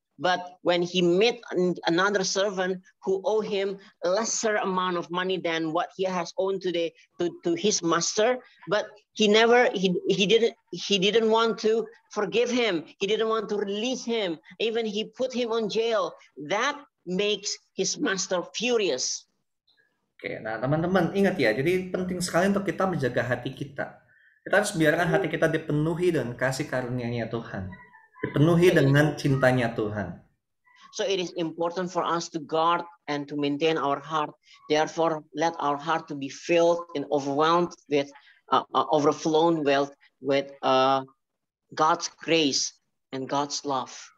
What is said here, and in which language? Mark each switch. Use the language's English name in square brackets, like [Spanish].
[English] But when he met another servant who owed him a lesser amount of money than what he has owed to his master, but he didn't want to forgive him. He didn't want to release him. Even he put him on jail. That makes his master furious. [Indonesian] Oke, nah teman-teman ingat ya, jadi penting sekali untuk kita menjaga hati kita. Kita harus biarkan hati kita dipenuhi dengan kasih karunia-Nya Tuhan. Dipenuhi dengan cintanya Tuhan. [English] So it is important for us to guard and to maintain our heart. Therefore, let our heart to be filled and overwhelmed with, overflown with God's grace and God's love.